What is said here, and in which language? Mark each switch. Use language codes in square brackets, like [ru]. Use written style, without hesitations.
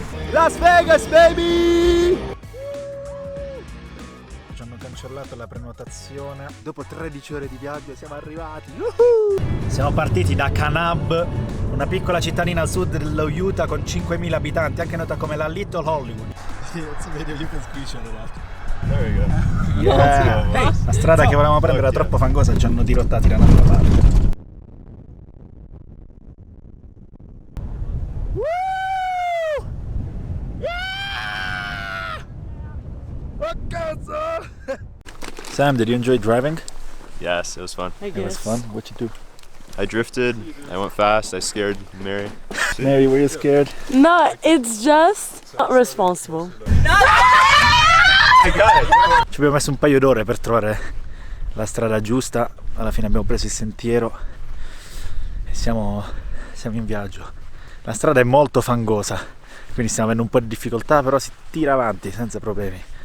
[en] Las Vegas, baby! [it] Ci hanno cancellato la prenotazione. Dopo 13 ore di viaggio siamo arrivati. Siamo partiti da Kanab, una piccola cittadina al sud dello Utah con 5.000 abitanti, anche nota come la Little Hollywood. [en] It's a video you can screenshot it after. There we go. Yeah. [it] Hey, la strada che volevamo prendere era troppo fangosa, ci hanno dirottati da un'altra parte. Woo! Yeah! Oh, cosa! [en] Sam, did you enjoy driving? Yes, it was fun. It was fun. What you do? I drifted, I went fast, I scared Mary. Mary, were you scared? No, it's just not responsible. I got it! [it] Ci abbiamo messo un paio d'ore per trovare la strada giusta, alla fine abbiamo preso il sentiero e siamo in viaggio. La strada è molto fangosa, quindi stiamo avendo un po' di difficoltà, però si tira avanti senza problemi.